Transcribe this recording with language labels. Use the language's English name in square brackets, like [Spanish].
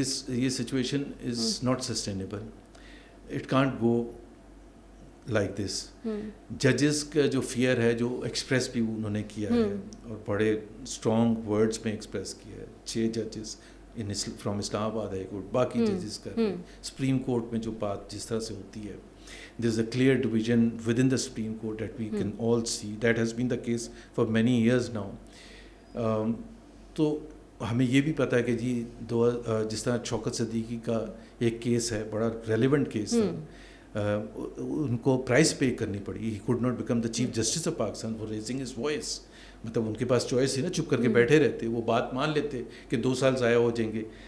[English] یہ situation is not sustainable. It can't go like this. [Urdu] ججز کا جو فیئر ہے, جو ایکسپریس بھی انہوں نے کیا ہے اور بڑے اسٹرانگ ورڈس میں ایکسپریس کیا ہے, 6 ججز فرام اسلام آباد ہائی کورٹ باقی ججز کر رہے ہیں. سپریم کورٹ میں جو بات جس طرح سے ہوتی ہے, [English] there is a clear division within the Supreme Court that we can all see. That has been the case for many years now. [Urdu] تو ہمیں یہ بھی پتہ ہے کہ جی جس طرح شوکت صدیقی کا ایک کیس ہے, بڑا ریلیونٹ کیس تھا, ان کو پرائز پے کرنی پڑی. [English] He could not become the chief justice of Pakistan for raising his voice. [Urdu] مطلب ان کے پاس چوائس تھی نا, چپ کر کے بیٹھے رہتے, وہ بات مان لیتے کہ 2 سال ضائع ہو جائیں گے.